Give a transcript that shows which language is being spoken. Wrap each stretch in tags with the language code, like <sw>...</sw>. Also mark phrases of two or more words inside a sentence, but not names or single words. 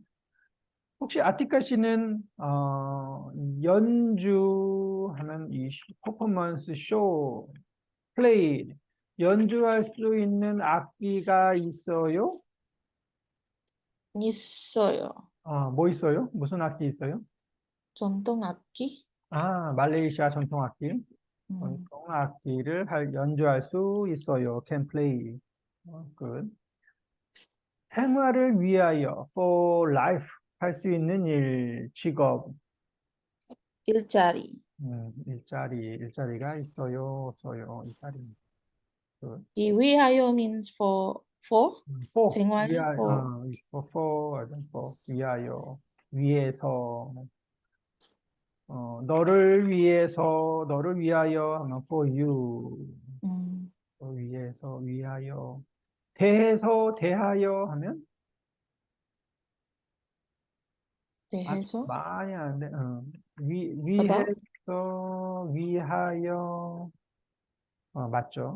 <ko>혹시 아티카 씨는 연주하면 이 퍼포먼스 쇼, 플레이 연주할 수 있는 악기가 있어요? 있어요. 뭐 있어요? 무슨 악기 있어요? 전통 악기, 말레이시아 전통 악기. 음, 전통 악기를 연주할 수 있어요.</ko> <en>Can play. good.</en> <ko>생활을 위하여,</ko> <en>for life,</en> <ko>할 수 있는 일, 직업, 일자리. 일자리가 있어요, 없어요, 일자리.</ko> <en>good.</en> <ko>이 위하여</ko> <en>means for, for,</en> <ko>생활, 위하여,</ko> <en>for, for,</en> <ko>위하여, 위해서, 너를 위하여 하면</ko> <en>for you, 음,</en> <ko>위해서, 위하여, 대해서, 대하여 하면 대해서, 많이 하는데,</ko> <en>about,</en> <ko>위해서, 위하여, 맞죠?</ko>